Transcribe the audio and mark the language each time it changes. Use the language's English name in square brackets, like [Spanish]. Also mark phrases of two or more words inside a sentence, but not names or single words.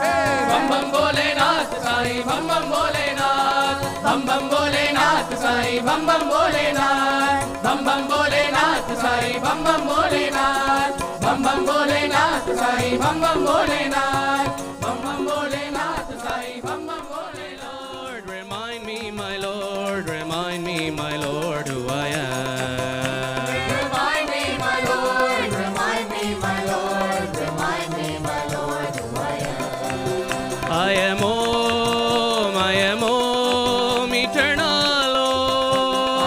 [Hindi] बम बम भोलेनाथ साई बम बम भोलेनाथ बम बम भोलेनाथ साई बम बम भोलेनाथ बम बम भोलेनाथ साई बम बम भोलेनाथ बम बम भोलेनाथ साई बम बम भोलेनाथ बम बम भोलेनाथ साई बम बम भोलेनाथ [English] Lord, remind me, my Lord, remind me, my Lord, who I am. Remind me, my Lord, remind me, my Lord, remind me, my Lord, who I am. I am Om, eternal Om.